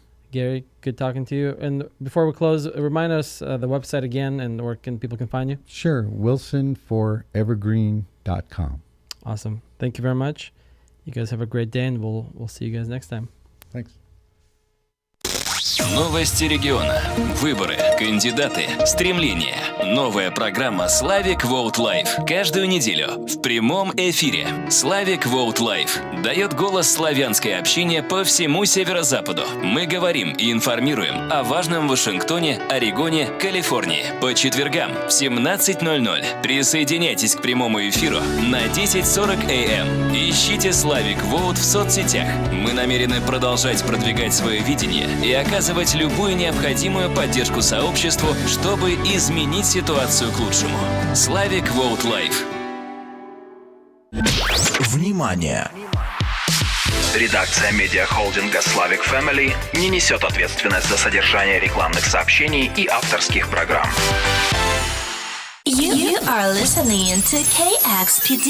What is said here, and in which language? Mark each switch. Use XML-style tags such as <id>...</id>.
<en>Gary, good talking to you. And before we close, remind us the website again and where people can find you. Sure, wilsonforevergreen.com. Awesome. Thank you very much. You guys have a great day, and we'll see you guys next time. Thanks.</en> <ru>Новости региона. Выборы, кандидаты, стремления. Новая программа Slavic Vote Life. Каждую неделю в прямом эфире. Slavic Vote Life дает голос славянской общине по всему северо-западу. Мы говорим и информируем о важном в Вашингтоне, Орегоне, Калифорнии. По четвергам в 17:00. Присоединяйтесь к прямому эфиру на 10:40 AM. Ищите Slavic Vote в соцсетях. Мы намерены продолжать продвигать свое видение и оказывать любую необходимую поддержку сообществу, чтобы изменить ситуацию к лучшему. Slavic Vote Life. Внимание! Редакция медиахолдинга Slavic Family не несет ответственность за содержание рекламных сообщений и авторских программ.</ru> <en>You are listening to KXPD</en>